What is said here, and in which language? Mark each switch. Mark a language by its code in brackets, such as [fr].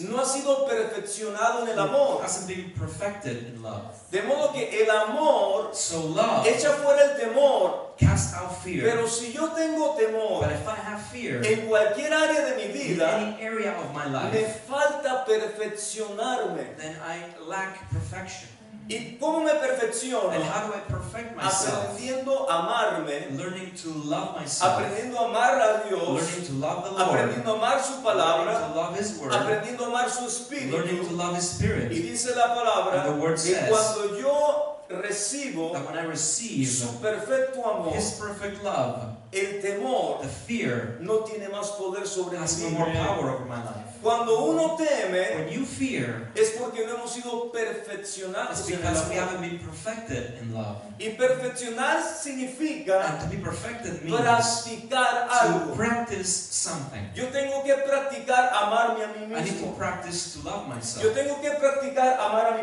[es] no ha sido perfeccionado en el amor. [en] hasn't been perfected in love. [es] De modo que el amor [en] So love [es] echa fuera el temor. [en] casts out fear. [es] Pero si yo tengo temor [en] But if I have fear [es] en cualquier área de mi [en] in [es] vida, [en] any area of my [es] me [en] life, [es] falta perfeccionarme. [en] then I lack perfection. [es] ¿Y cómo me perfecciono? [en] And how do I perfect myself? [es] Aprendiendo a amarme, [en] Learning to love myself, [es] aprendiendo a amar a Dios, [en] learning to love the Lord, [es] aprendiendo a amar su [en] learning [es] palabra, [en] to love His Word, [es] aprendiendo a amar su [en] learning to [es] espíritu. [en] love His Spirit. [es] Y dice la palabra [en] And the word [es] que [en] says [es] cuando yo recibo [en] That when I receive [es] su perfecto amor, [en] His perfect love, [es] el temor [en] the fear [es] no tiene más poder sobre [en] has no [es] mí. [en] more power over my life. [es] Cuando uno teme, [en] When you fear, [es] es porque no hemos sido perfeccionados [en] it's [es] en el [en] because we [es] amor. [en] haven't been perfected in love. [es] Y perfeccionar significa [en] And to be perfected means [es] practicar [en] to [es] algo. [en] practice something. [es] Yo tengo que practicar amarme a mí [en] I need to [es] mismo. [en] practice to love [es] Yo [en] myself. [es] tengo que practicar amar a mi